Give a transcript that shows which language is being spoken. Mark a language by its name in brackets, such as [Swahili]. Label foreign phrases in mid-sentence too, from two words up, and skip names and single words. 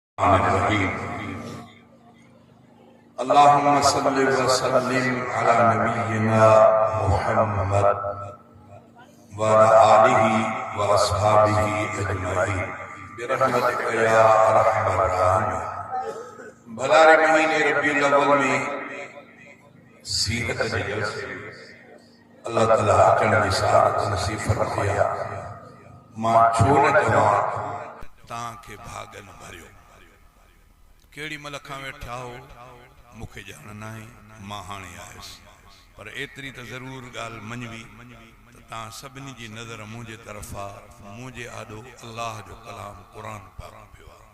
[Arabic] الرحيم اللهم صل وسلم على نبينا محمد وعلى آله وأصحابه أجمعين برحمتك يا أرحم الراحمين। [Sindhi] भलारे महीने रबीउल अव्वल में सीरत जे जलसे अल्लाह ताला अचण जी साअत नसीब फरमाया। मां छो न चवां तव्हांखे भागन भरियो। केड़ी मल खां वेठा हो मूंखे ॼाण न आहे, मां हाणे आयुसि, पर एतिरी त ज़रूर ॻाल्हि मञवी त तव्हां सभिनी जी नज़र मुंहिंजे तरफ़ा मुंहिंजे आॾो अल्लाह जो कलाम क़ुर पाक पियो आहे।